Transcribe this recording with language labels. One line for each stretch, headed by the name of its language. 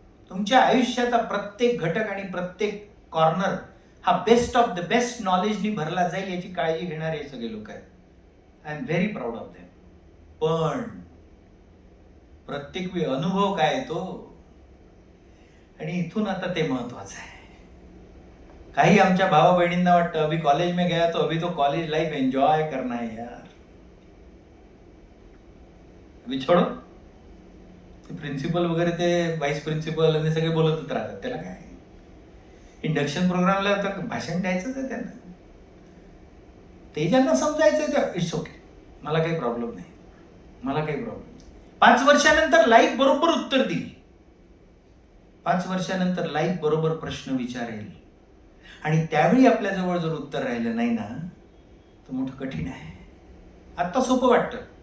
Marathi: तुमच्या आयुष्याचा प्रत्येक घटक आणि प्रत्येक कॉर्नर हा बेस्ट ऑफ द बेस्ट नॉलेजनी भरला जाईल याची काळजी घेणारे हे सगळे लोक आहेत.
English: I am very proud of them.
Marathi: पण प्रत्येक वेळी अनुभव काय येतो आणि इथून आता ते महत्वाचं आहे. काही आमच्या भावा बहिणींना वाटतं
Hindi: अभी कॉलेज में गया तो अभी तो कॉलेज लाइफ एंजॉय करना है यार, अभी छोड़ो.
Marathi: प्रिन्सिपल वगैरे ते वाईस प्रिन्सिपल आणि सगळे बोलतच राहतात, त्याला काय. इंडक्शन प्रोग्रामला तर भाषण द्यायचंच आहे त्यांना, ते ज्यांना समजायचं ते इट्स ओके, मला काही प्रॉब्लेम नाही, मला काही प्रॉब्लेम नाही. 5 वर्षानंतर लाईफ बरोबर उत्तर देईल, 5 वर्षानंतर लाईफ बरोबर प्रश्न विचारेल आणि त्यावेळी आपल्याजवळ जर उत्तर राहिलं नाही ना तर मोठं कठीण आहे. आत्ता सोपं वाटतं.